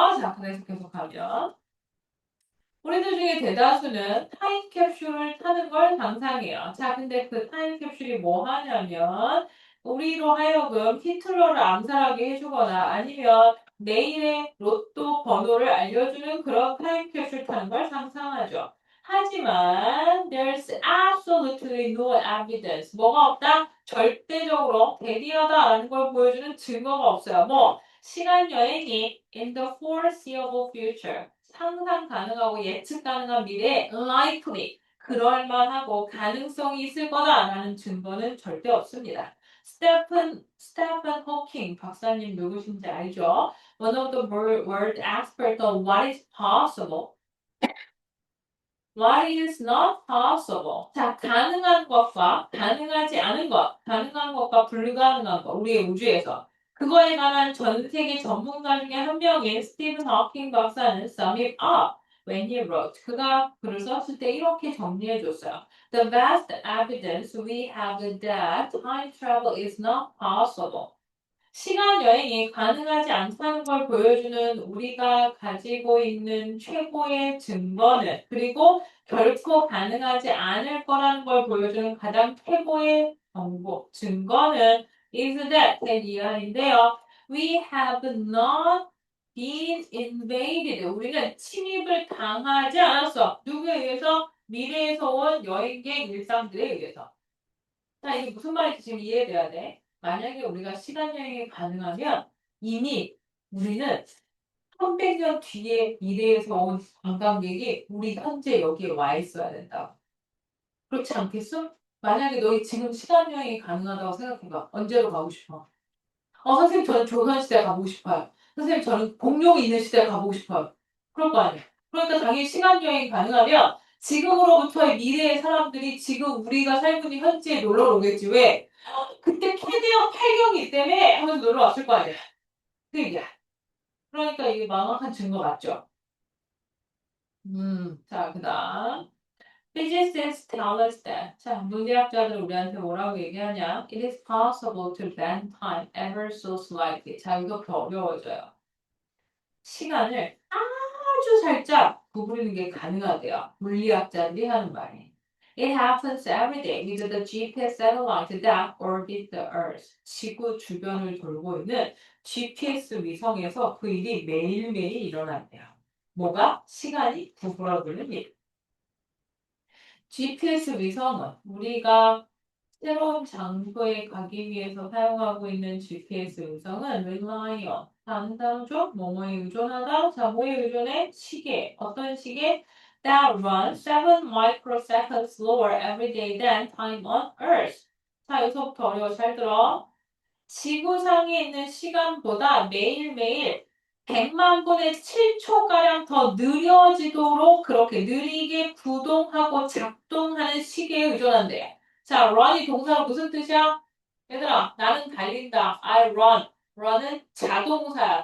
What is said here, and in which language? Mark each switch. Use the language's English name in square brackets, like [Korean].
[Korean] 자, 그래서 계속하면. 우리들 중에 대다수는 타임캡슐을 타는 걸 상상해요. 자, 근데 그 타임캡슐이 뭐 하냐면, 우리로 하여금 히틀러를 암살하게 해주거나 아니면 내일의 로또 번호를 알려주는 그런 타임캡슐 타는 걸 상상하죠. 하지만, [English] there's absolutely no evidence. [Korean] 뭐가 없다? 절대적으로 대비하다라는 걸 보여주는 증거가 없어요. 뭐, 시간 여행이 [English] in the foreseeable future. [Korean] 상상 가능하고 예측 가능한 미래에 likely 그럴만하고 가능성이 있을 거다라는 증거는 절대 없습니다. 스테픈 호킹 박사님 누구신지 알죠? [English] One of the world experts on what is possible. What is not possible? [Korean] 자, 가능한 것과 가능하지 않은 것, 가능한 것과 불가능한 것, 우리의 우주에서. 그거에 관한 전 세계 전문가 중에 한 명인 스티븐 호킹 박사는 [English] sum it up when he wrote. [Korean] 그가 글을 썼을 때 이렇게 정리해 줬어요. [English] The vast evidence we have that time travel is not possible. [Korean] 시간 여행이 가능하지 않다는 걸 보여주는 우리가 가지고 있는 최고의 증거는 그리고 결코 가능하지 않을 거라는 걸 보여주는 가장 최고의 정보, 증거는 [English] is that [Korean] 이하인데요. [English] We have not been invaded. [Korean] 우리는 침입을 당하지 않았어. 누구에 의해서? 미래에서 온 여행객 일상들에 의해서. 자, 이게 무슨 말인지 지금 이해돼야 돼. 만약에 우리가 시간 여행이 가능하면 이미 우리는 300년 뒤에 미래에서 온 관광객이 우리 현재 여기에 와 있어야 된다. 그렇지 않겠어? 만약에 너희 지금 시간 여행이 가능하다고 생각해봐. 언제로 가고 싶어? 선생님 저는 조선시대 가보고 싶어요. 선생님 저는 공룡이 있는 시대 가보고 싶어요. 그럴 거 아니에요. 그러니까 당연히 시간 여행이 가능하면 지금으로부터의 미래의 사람들이 지금 우리가 살고 있는 현지에 놀러 오겠지. 왜? 그때 캐대어 폐경이 때문에 하면서 놀러 왔을 거 아니야. 그 얘기야. 그러니까 이게 명확한 증거 맞죠? 자, 그 다음. [English] Physicists tell us that. [Korean] 자, 물리학자들 우리한테 뭐라고 얘기하냐? [English] It is possible to bend time ever so slightly. [Korean] 자, 이거 더 어려워져요. 시간을 아주 살짝 구부리는 게 가능하대요. 물리학자들이 하는 말이. [English] It happens every day with the GPS satellite that orbit the Earth. [Korean] 지구 주변을 돌고 있는 GPS 위성에서 그 일이 매일매일 일어난대요. 뭐가? 시간이 구부러지는 일. GPS 위성은 우리가 새로운 장소에 가기 위해서 사용하고 있는 GPS 위성은 [English] rely on [Korean] 다른 단어죠? 뭐뭐에 의존하다, 자, 뭐에 의존해? 시계. 어떤 시계? [English] that run 7 microseconds slower every day than time on Earth. [Korean] 자, 여기서부터 어려워. 잘 들어. 지구상에 있는 시간보다 매일매일 100만 분의 7초가량 더 느려지도록 그렇게 느리게 구동하고 작동하는 시계에 의존한대. 자, run이 동사로 무슨 뜻이야? 얘들아, 나는 달린다. [English] I run. [Korean] run은 자동사야.